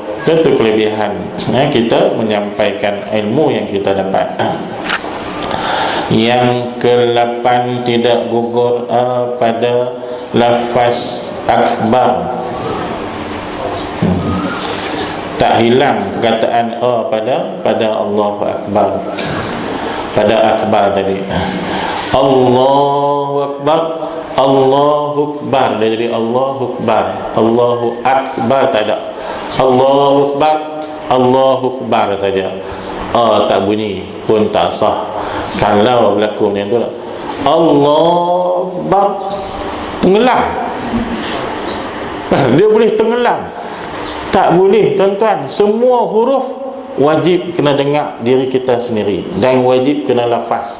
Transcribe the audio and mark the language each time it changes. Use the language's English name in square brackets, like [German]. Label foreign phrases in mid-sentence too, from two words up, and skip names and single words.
[Malay] Itu kelebihan kita menyampaikan ilmu yang kita dapat. Yang ke-8, tidak gugur pada lafaz akbar. Tak hilang perkataan pada [Arabic] الله أكبر, [Malay] pada akbar tadi. [Arabic] الله أكبر، الله أكبر, [Malay] dia jadi [Arabic] الله أكبر، الله أكبر [Malay] tak ada. [Arabic] الله أكبر، الله أكبر saja. [Malay] Tak bunyi pun tak sah. Kalau berlaku macam tu lah, [Arabic] الله أكبر, [Malay] tenggelam. Dia boleh tenggelam. Tak boleh tuan-tuan. Semua huruf wajib kena dengar diri kita sendiri, dan wajib kena lafaz.